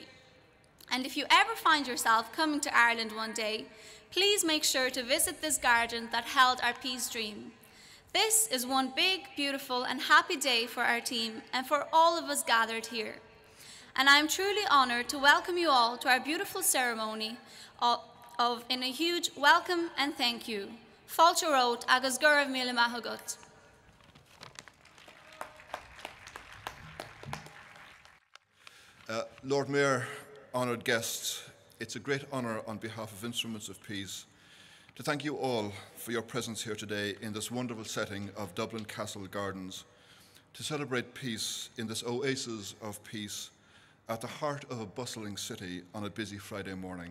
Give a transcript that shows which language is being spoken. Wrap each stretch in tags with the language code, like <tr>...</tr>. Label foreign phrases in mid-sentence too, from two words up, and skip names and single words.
<en>And if you ever find yourself coming to Ireland one day, please make sure to visit this garden that held our peace dream. This is one big, beautiful and happy day for our team and for all of us gathered here. And I am truly honoured to welcome you all to our beautiful ceremony in a huge welcome and thank you.</en> <ga>Fáilte rót agus guraibh míle maith agat.</ga> <en>Lord Mayor, honoured guests, it's a great honour on behalf of Instruments of Peace to thank you all for your presence here today in this wonderful setting of Dublin Castle Gardens to celebrate peace in this oasis of peace at the heart of a bustling city on a busy Friday morning.</en>